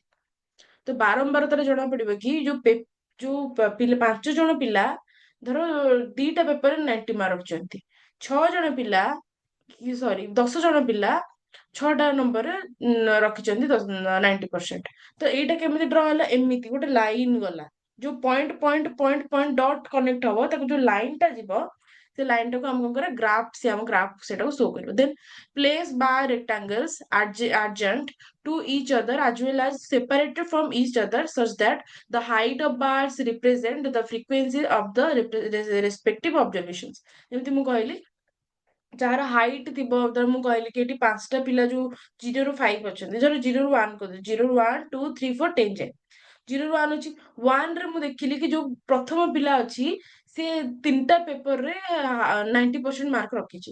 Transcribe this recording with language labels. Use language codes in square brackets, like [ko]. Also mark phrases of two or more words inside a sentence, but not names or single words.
[or] ତ ବାରମ୍ବାରତାରେ ଜଣା ପଡିବ କି ପିଲା 5 ଜଣ ପିଲା ଧର 2ଟା ପେପରରେ 90 ମାର୍କ ରଖିଛନ୍ତି, 6 ଜଣ ପିଲା ସରି 10 ଜଣ ପିଲା 6ଟା ନମ୍ବରରେ ରଖିଛନ୍ତି 90%। ତ ଏଇଟା କେମିତି ଡ୍ର ହେଲା? ଏମିତି ଗୋଟେ ଲାଇନ ଗଲା, ଯୋଉ [en] point dot connect [or] ହବ, ତାକୁ ଯୋଉ ଲାଇନ ଟା ଯିବ, ସେ ଲାଇନ ଟାକୁ ଆମେ କଣ କରିବା? ଗ୍ରାଫ ସେଟାକୁ ଶୋ କରିବ। [en] then place bar rectangles adjacent to each other as well as separated from each other such that the height of bars represent the frequency of the respective observations। [or] ଯେମିତି ମୁଁ କହିଲି, ଯାହାର ହାଇଟ୍ ଥିବ, ଧର ମୁଁ କହିଲି କି ଏଠି 5ଟା ପିଲା ଯୋଉ 0 ରୁ 5 ଅଛନ୍ତି, ଧର 0 ରୁ 1 କରିଦେବି, 0 ରୁ 1, 2, 3, 4, 10 ଯାଏ। 0 ରୁ 1 ଅଛି, 1 ରେ ମୁଁ ଦେଖିଲି କି ଯୋଉ ପ୍ରଥମ ପିଲା ଅଛି ସେ 3ଟା ପେପରରେ 90% ମାର୍କ ରଖିଛି।